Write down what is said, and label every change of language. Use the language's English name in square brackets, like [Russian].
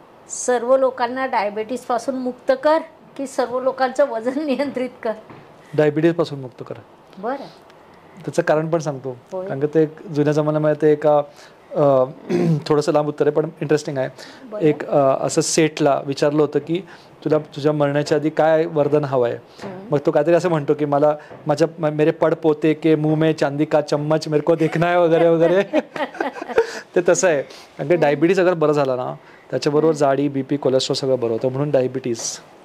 [Marathi] सर्व लोकांना डायबिटीसपासून मुक्त कर की सर्व लोकांचं वजन नियंत्रित कर? डायबिटीसपासून मुक्त करा. बरं. त्याचं कारण पण सांगतो, कारण की ते जुन्या जमान्यामध्ये ते एका थोडंसं लांब उत्तर आहे पण इंटरेस्टिंग आहे. एक असं सेठला विचारलं होतं की तुला तुझ्या मरण्याच्या आधी काय वरदान हवं आहे. मग तो काहीतरी असं म्हणतो की मला [Hindi] मेरे पड पोते के मुंह में चांदी का चम्मच मेरे को देखना है [Marathi] वगैरे वगैरे. ते तसं आहे. कारण की डायबिटीस अगर बरं झाला ना, त्याच्याबरोबर जाडी, BP, कोलेस्ट्रॉल सगळं बरं होतं, म्हणून डायबिटीस.